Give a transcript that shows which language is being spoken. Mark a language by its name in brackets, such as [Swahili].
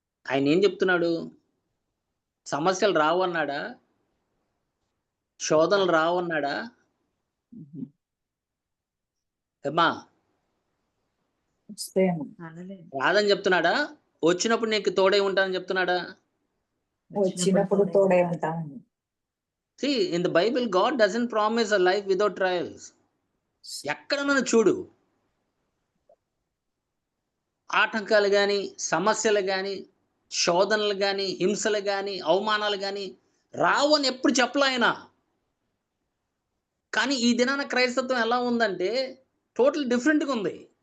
[Telugu] ఆయన ఏం చెప్తున్నాడు? సమస్యలు రావు అన్నాడా? శోధనలు రావు అన్నాడా? ఏమ్మా వస్తేను అనలేదు. రాదని చెప్తున్నాడా? వచ్చినప్పుడు నీకు తోడై ఉంటానని చెప్తున్నాడా? వచ్చినప్పుడు తోడై ఉంటాను. [English] See, in the Bible, God doesn't promise a life without trials. [Telugu] ఎక్కడన్నా చూడు, ఆటంకాలు కానీ, సమస్యలు కానీ, శోధనలు కానీ, హింసలు కానీ, అవమానాలు కానీ రావు అని ఎప్పుడు చెప్పలే ఆయన. కానీ ఈ దినాన క్రైస్తత్వం ఎలా ఉందంటే [English] total డిఫరెంట్గా [Telugu] ఉంది.